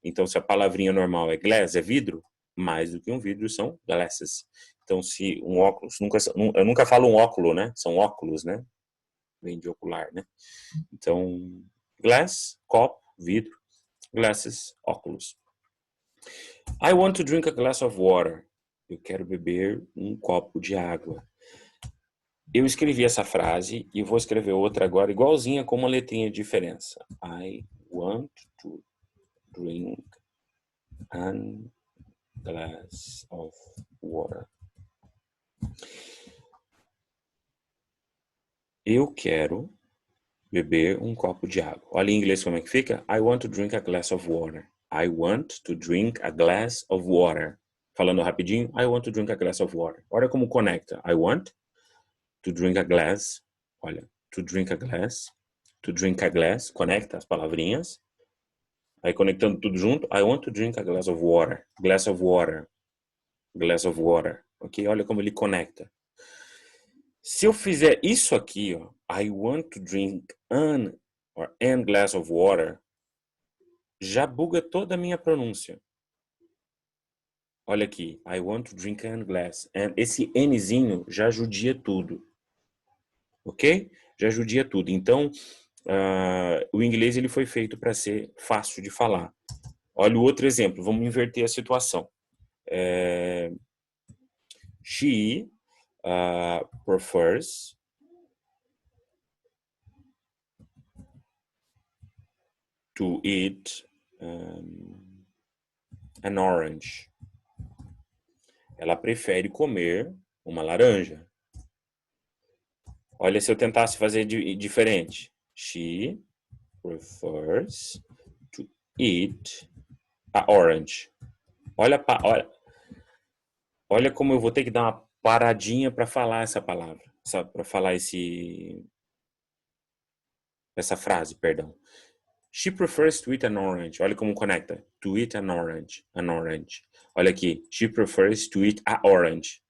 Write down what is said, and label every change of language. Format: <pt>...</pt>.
<pt>Então, se a palavrinha normal é glass, é vidro, mais do que um vidro são glasses. Então, se um óculos, eu nunca falo um óculo, né? São óculos, né? Vem de ocular, né? Então, glass, copo, vidro, glasses, óculos.</pt> <en>I want to drink a glass of water.</en> <pt>Eu quero beber um copo de água. Eu escrevi essa frase e vou escrever outra agora, igualzinha com uma letrinha de diferença.</pt> <en>I want to drink a glass of water.</en> <pt>Eu quero beber um copo de água. Olha em inglês como é que fica.</pt> <en>I want to drink a glass of water. I want to drink a glass of water.</en> <pt>Falando rapidinho,</pt> <en>I want to drink a glass of water.</en> <pt>Olha como conecta.</pt> <en>I want to drink a glass.</en> <pt>Olha,</pt> <en>to drink a glass. To drink a glass.</en> <pt>Conecta as palavrinhas. Aí conectando tudo junto.</pt> <en>I want to drink a glass of water. Glass of water. Glass of water. Ok?</en> <pt>Olha como ele conecta. Se eu fizer isso aqui, ó,</pt> <en>I want to drink an glass of water,</en> <pt>já buga toda a minha pronúncia. Olha aqui,</pt> <en>I want to drink an glass.</en> <pt>Esse Nzinho já judia tudo. Ok? Já judia tudo. Então, o inglês ele foi feito para ser fácil de falar. Olha o outro exemplo. Vamos inverter a situação.</pt> <en>She prefers to eat an orange.</en> <pt>Ela prefere comer uma laranja. Olha se eu tentasse fazer diferente.</pt> <en>She prefers to eat a orange.</en> <pt>Olha como eu vou ter que dar uma paradinha para falar essa palavra, para falar essa frase, perdão.</pt> <en>She prefers to eat an orange.</en> <pt>Olha como conecta.</pt> <en>To eat an orange. An orange.</en> <pt>Olha aqui.</pt> <en>She prefers to eat a orange.</en>